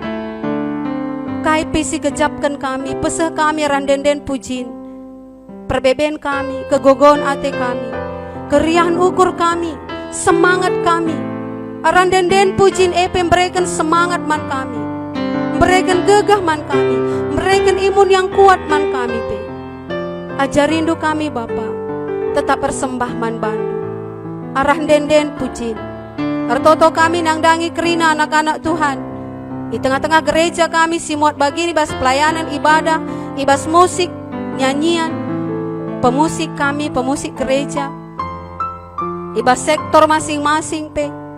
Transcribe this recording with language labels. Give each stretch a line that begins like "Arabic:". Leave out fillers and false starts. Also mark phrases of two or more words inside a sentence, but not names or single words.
Batak Karo: Kai pisi gejapkan kami, pesah kami randenden pujin. Perbeben kami, kegogon ate kami. Keriahan ukur kami, semangat kami.
Indonesian: Randenden pujin memberikan semangat
Batak Karo: man kami.
Indonesian: Memberikan gagah
Batak Karo: man kami.
Indonesian: Memberikan imun yang kuat
Batak Karo: man kami pe. Ajarindu kami Bapa, tetap persembah man bandu. Arah denden pujin. Artoto kami nangdangi kerina anak-anak Tuhan.
Indonesian: Di tengah-tengah gereja kami
Batak Karo: simuat bagini bas
Indonesian: pelayanan ibadah, ibas musik, nyanyian, pemusik kami, pemusik gereja, ibas sektor masing-masing pe.